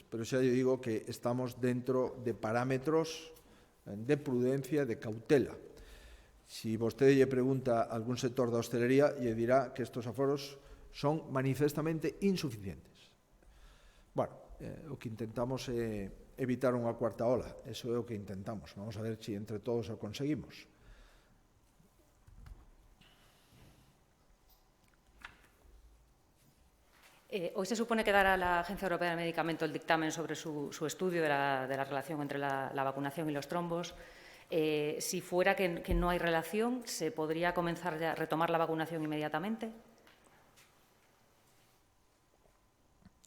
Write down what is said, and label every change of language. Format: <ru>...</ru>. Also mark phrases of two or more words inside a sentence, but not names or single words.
<gl>Pero xa lle digo que estamos dentro de parámetros de prudencia, de cautela. Si vostede lle pregunta a algún sector da hostelería, lle dirá que estes aforos son manifestamente insuficientes. Bueno, o que intentamos é evitar unha cuarta ola. Eso é o que intentamos. Vamos a ver se entre todos o conseguimos.</gl> <es>Hoy se supone que dará la Agencia Europea de Medicamento el dictamen sobre su estudio de la relación entre la vacunación y los trombos. Si fuera que no hay relación, ¿se podría comenzar ya a retomar la vacunación inmediatamente?</es>